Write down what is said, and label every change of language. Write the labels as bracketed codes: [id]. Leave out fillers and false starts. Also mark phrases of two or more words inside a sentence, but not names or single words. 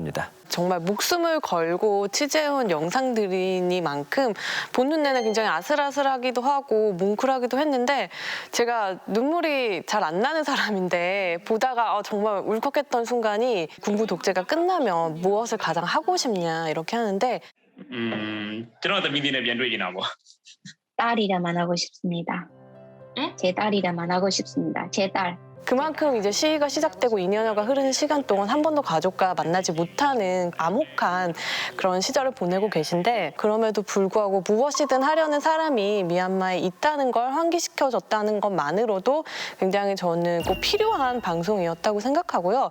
[ko] 정말 목숨을 걸고 취재해온 영상들이니만큼 보는 내내 굉장히 아슬아슬하기도 하고 뭉클하기도 했는데 제가 눈물이 잘 안 나는 사람인데 보다가 정말 울컥했던 순간이 군부 독재가 끝나면 무엇을 가장 하고 싶냐 이렇게 하는데 [my] ကျွန်တော်သမီးလေးနဲ့ပြန်တွေ့နေတာပေါ့ [ko] 딸이랑 만나고 싶습니다. 제 딸이랑 만나고 싶습니다. 제 딸. 그만큼 이제 시위가 시작되고 2년여가 흐르는 시간 동안 한 번도 가족과 만나지 못하는 암혹한 그런 시절을 보내고 계신데 그럼에도 불구하고 무엇이든 하려는 사람이 미얀마에 있다는 걸 환기시켜줬다는 것만으로도 굉장히 저는 꼭 필요한 방송이었다고 생각하고요.